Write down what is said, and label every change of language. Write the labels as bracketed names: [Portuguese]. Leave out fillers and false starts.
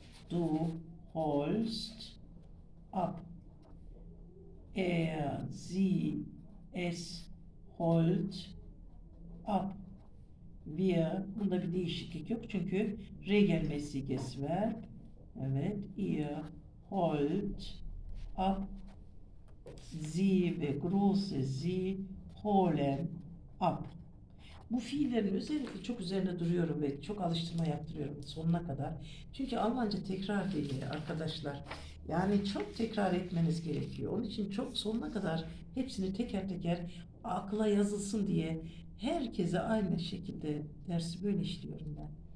[German] Du holst ab. Er, sie, es holt ab. [Turkish] Wir, bunda bir değişiklik yok çünkü [German] regelmäßiges Verb. Evet, ihr holt ab. Sie ve große Sie holen ab. [Turkish] Bu fiillerin özellikle çok üzerine duruyorum ve çok alıştırma yaptırıyorum sonuna kadar. Çünkü Almanca tekrar dili arkadaşlar. Yani çok tekrar etmeniz gerekiyor. Onun için çok sonuna kadar hepsini teker teker akla yazılsın diye herkese aynı şekilde dersi böyle işliyorum ben.